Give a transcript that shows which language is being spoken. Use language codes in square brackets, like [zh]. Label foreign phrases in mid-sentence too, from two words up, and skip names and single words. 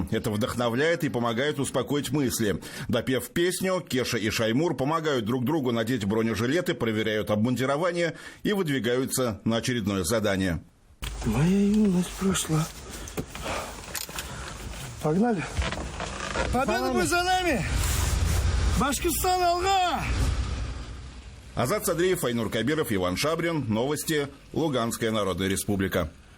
[ru] Это вдохновляет и помогает успокоить мысли. Допев песню, Кеша и Шаймур помогают друг другу надеть бронежилеты, проверяют обмундирование и выдвигаются на очередное задание. Моя юность прошла. Погнали. Победа будет за нами! [ba] Башкортостан, алга! [ru] Азат Садреев, Айнур Кабиров, Иван Шабрин. Новости. Луганская Народная Республика.